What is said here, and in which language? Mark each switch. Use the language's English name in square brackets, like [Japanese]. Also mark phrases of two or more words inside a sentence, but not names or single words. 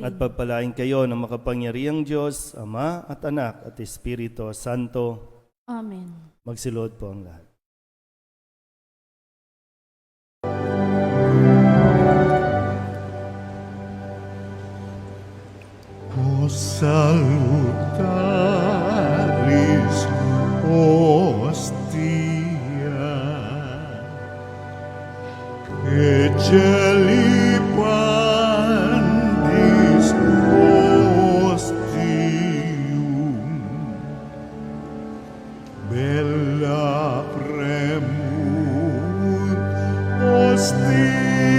[Filipino] at pagpalain kayo ng makapangyarihang Diyos, Ama at Anak at Espiritu Santo. Amen. Magsilod po ang lahat. [Latin] O salutaris hostia, que celi pandis hostium, bella premut hostilia,